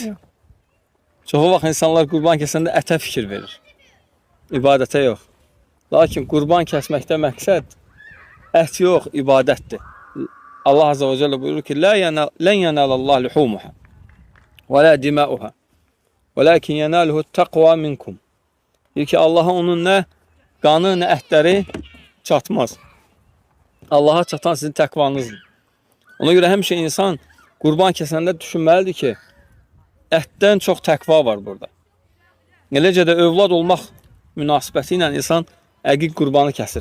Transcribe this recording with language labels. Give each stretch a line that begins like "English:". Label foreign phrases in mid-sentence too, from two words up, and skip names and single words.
Azerbaijani: Çoxu vaxt insanlar qurban kəsəndə ətə fikir verir. İbadətə yox. Lakin qurban kəsməkdə məqsəd ət yox, ibadətdir.
Arabic: الله عز وجل
Azerbaijani: buyurur ki,
Arabic: لن ينال الله لحومها ولا دماؤها وَلَكِنْ يَنَالُهُ التَّقْوَى مِنْكُمْ.
Azerbaijani: Deyir ki, Allaha onun nə qanı, nə ətləri çatmaz. Allaha çatan sizin təqvanızdır. Ona görə həmişə insan qurban kəsəndə düşünməlidir ki, ətdən çox təqva var burada. Eləcə də övlad olmaq münasibəti ilə insan əqiq qurbanı kəsir.